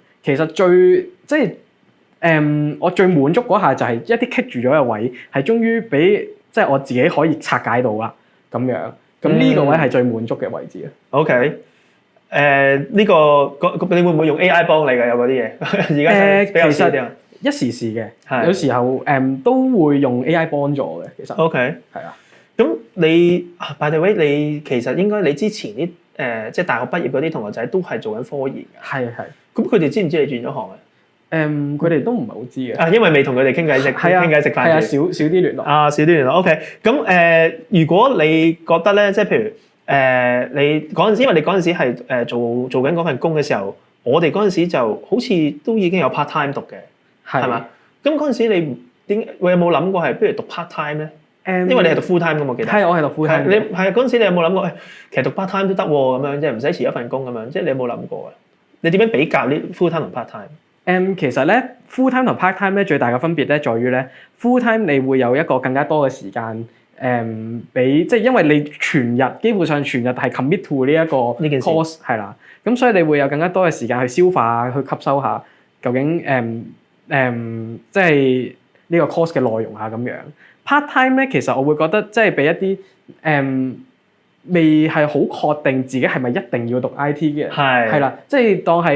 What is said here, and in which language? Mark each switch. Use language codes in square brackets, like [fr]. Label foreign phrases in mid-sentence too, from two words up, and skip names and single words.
[yue] 其實我最滿足嗰下就係一啲棘住咗嘅位，係終於俾即係我自己可以拆解到啦，咁樣。咁呢個位係最滿足嘅位置啊。 OK，呢個你會唔會用 AI 幫你㗎？有嗰啲嘢而家比較少啲啊。一時時嘅，有時候都會用 AI 幫助嘅，其實。 OK，係啊。咁你 [en] by the way， [yue] 你其實應該你之前啲即係大學畢業嗰啲同學仔都係做緊科研嘅。係。咁佢哋知唔知你轉咗行啊？佢哋都唔係好知嘅。因為未同佢哋傾偈食飯。係啊，少啲聯絡。少啲聯絡。OK。咁如果你覺得咧，即係譬如你嗰陣時，因為你嗰陣時係做緊嗰份工嘅時候，我哋嗰陣時就好似都已經有 [en] part time [yue] 讀嘅，係嘛？咁嗰陣時你有冇諗過係不如讀 [en] part time [yue] 咧？因為你係讀 [en] full time [yue] 㗎嘛，我記得。係，我係讀 [en] full time。 [yue] 你係嗰陣時，你有冇諗過？其實讀 [en] part time [yue] 都得喎，咁樣即係唔使辭一份工咁樣。即係你有冇諗過啊？你點樣比較呢 [en] full time [yue] 同 [en] part time？ [yue] 其實咧 [en] full time [yue] 同 [en] part time [yue] 咧最大嘅分別咧，在於咧 [en] full time [yue] 你會有一個更加多嘅時間俾即係因為你基本上全日係 [en] commit to [yue] 呢一個 course 係啦，咁所以你會有更加多嘅時間去消化去吸收下究竟即係呢個 course 嘅內容啊咁樣。 [en] part time [yue] 咧，其實我會覺得即係俾一啲未係好確定自己係咪一定要讀 IT 嘅，係啦，即係當係